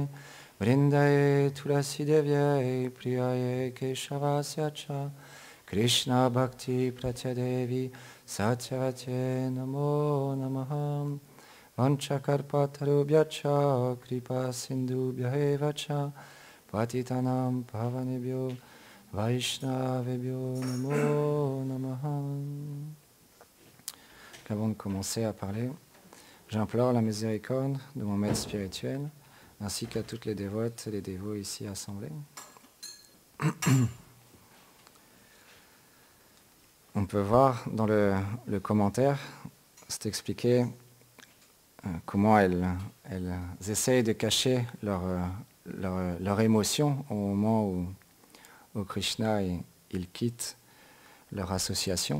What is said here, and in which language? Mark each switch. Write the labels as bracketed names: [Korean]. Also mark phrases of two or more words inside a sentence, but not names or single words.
[Sanskrit] Vrindaye Tulasi Devyaye Priyaye Keshavasya Cha Krishna Bhakti Pratyadevi Satyavate Namo Namaha. Vanchakarpatarubhyacha Kripa Sindhubhya Cha Patitanam Pavanebhyo Vaishnavebhyo Namo Namaha. [French] Avant de commencer à parler, j'implore la miséricorde de mon maître spirituel, ainsi qu'à toutes les dévotes et les dévots ici assemblés. On peut voir dans le commentaire, c'est expliqué comment elles essayent de cacher leur émotion au moment où Krishna il quitte leur association.